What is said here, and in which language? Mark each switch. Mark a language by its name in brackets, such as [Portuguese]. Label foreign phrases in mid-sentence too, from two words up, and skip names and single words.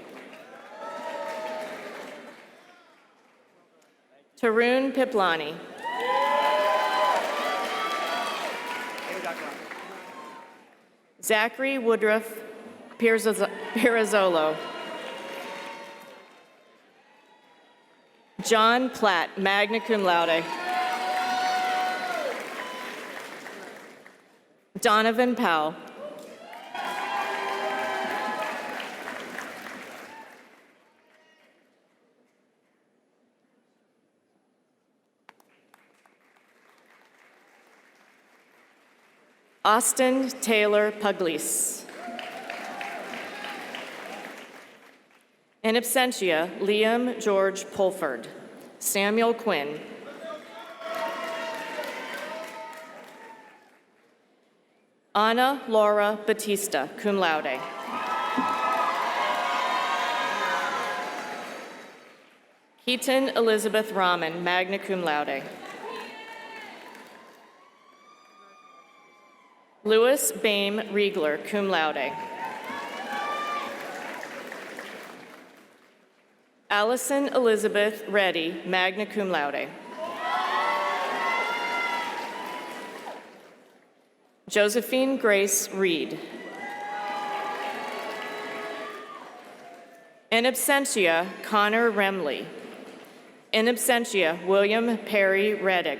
[English] Tarun Piplani. Zachary Woodruff Pirazzolo. John Platt, [Latin] magna cum laude. [English] Donovan Powell. Austin Taylor Pugliese. [Latin] In absentia, [English] Liam George Pulford. Samuel Quinn. Anna Laura Batista, [Latin] cum laude. [English] Keaton Elizabeth Rahman, [Latin] magna cum laude. [English] Louis Bame Riegler, [Latin] cum laude. [English] Allison Elizabeth Reddy, [Latin] magna cum laude. [English] Josephine Grace Reed. [Latin] In absentia, [English] Connor Remley. [Latin] In absentia, [English] William Perry Reddig.